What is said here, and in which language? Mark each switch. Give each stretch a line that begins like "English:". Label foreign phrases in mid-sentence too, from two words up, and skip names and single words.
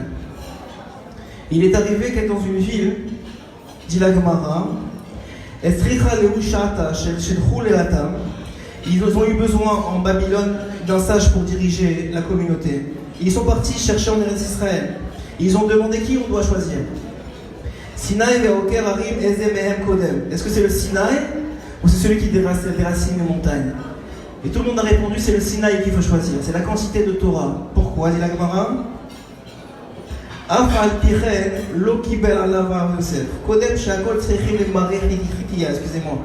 French: Il est arrivé qu'être dans une ville, dit la Gemara, ils ont eu besoin en Babylone d'un sage pour diriger la communauté. Ils sont partis chercher en Eretz Israël. Ils ont demandé qui on doit choisir.
Hebrew: סיני ועוקר הרים איזה מהם קודם.
French: Est-ce que c'est le Sinaï ou c'est celui qui déracine les montagnes? Et tout le monde a répondu, c'est le Sinaï qu'il faut choisir. C'est la quantité de Torah. Pourquoi, dit la Gemara? Excusez-moi.